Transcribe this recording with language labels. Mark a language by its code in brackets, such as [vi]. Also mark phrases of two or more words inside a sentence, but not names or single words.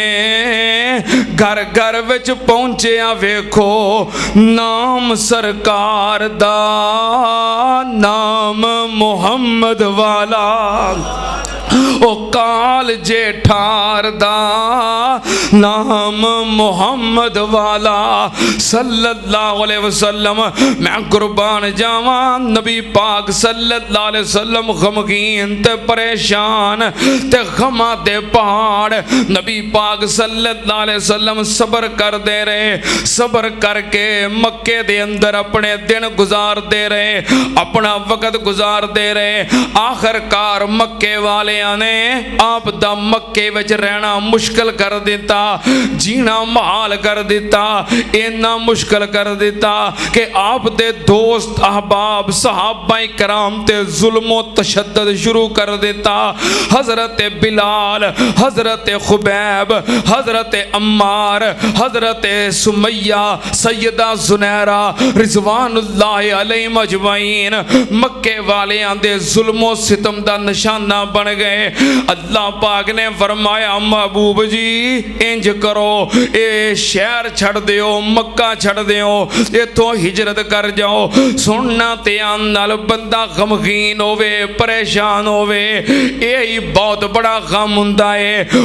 [pa] ਘਰ ਘਰ ਵਿਚ ਪਹੁੰਚਿਆ ਵੇਖੋ ਨਾਮ ਸਰਕਾਰ ਦਾ, ਨਾਮ ਮੁਹੰਮਦ ਵਾਲਾ। ਓ ਕਾਲ ਜੇਠਾਰ ਦਾ ਨਾਮ ਮੁਹੰਮਦ ਵਾਲਾ [ar] صلى الله عليه وسلم. [pa] ਮੈਂ ਕੁਰਬਾਨ ਜਾਵਾਂ ਨਬੀ ਪਾਕ [ar] صلى الله عليه وسلم [pa] ਗ਼ਮਗੀਨ ਤੇ ਪਰੇਸ਼ਾਨ ਤੇ ਗ਼ਮਾਂ ਦੇ ਪਹਾੜ ਨਬੀ ਪਾਕ [ar] صلى الله عليه وسلم [pa] ਸਬਰ ਕਰ ਦੇ ਰਹੇ। ਸਬਰ ਕਰਕੇ ਮੱਕੇ ਦੇ ਅੰਦਰ ਆਪਣੇ ਦਿਨ ਗੁਜ਼ਾਰਤੇ ਰਹੇ, ਆਪਣਾ ਵਕਤ ਗੁਜ਼ਾਰਤੇ ਰਹੇ। ਆਖ਼ਿਰਕਾਰ ਮੱਕੇ ਵਾਲੇ ਨੇ ਆਪ ਦਾ ਮੱਕੇ ਵਿਚ ਰਹਿਣਾ ਮੁਸ਼ਕਿਲ ਕਰ ਦਿੱਤਾ, ਜੀਣਾ ਮਹਾਲ ਕਰ ਦਿੱਤਾ। ਇੰਨਾ ਮੁਸ਼ਕਿਲ ਕਰ ਦਿੱਤਾ ਕਿ ਆਪ ਦੇ ਦੋਸਤ ਅਹਬਾਬ ਸਹਾਬਾ ਕਰਾਮ ਤੇ ਜ਼ੁਲਮੋ ਤਸ਼ੱਦਦ ਸ਼ੁਰੂ ਕਰ ਦਿੱਤਾ। ਹਜ਼ਰਤ ਬਿਲਾਲ, ਹਜ਼ਰਤ ਖ਼ੁਬੈਬ, ਹਜ਼ਰਤ ਅੱਮਾਰ, ਹਜ਼ਰਤ ਸੁਮੈਯਾ, ਸੈਯਦਾ ਜੁਨੈਰਾ [ar] رضوان الله عليهم أجمعين [pa] ਮੱਕੇ ਵਾਲਿਆਂ ਦੇ ਜ਼ੁਲਮੋ ਸਿਤਮ ਦਾ ਨਿਸ਼ਾਨਾ ਬਣ ਗਏ। ਅੱਲਾਹ ਪਾਕ ਨੇ ਫ਼ਰਮਾਇਆ ਮਹਿਬੂਬ ਜੀ ਇੰਜ ਕਰੋ, ਯੇ ਸ਼ਹਿਰ ਛੱਡ ਦਿਓ, ਮੱਕਾ ਛੱਡ ਦਿਓ, ਇਥੋਂ ਹਿਜਰਤ ਕਰ ਜਾਓ। ਸੁਣਨਾ ਧਿਆਨ ਨਾਲ ਬੰਦਾ ਗ਼ਮਗੀਨ ਹੋਵੇ, ਪਰੇਸ਼ਾਨ ਹੋਵੇ, ਯਹੀ ਬਹੁਤ ਬੜਾ ਗ਼ਮ ਹੁੰਦਾ ਹੈ।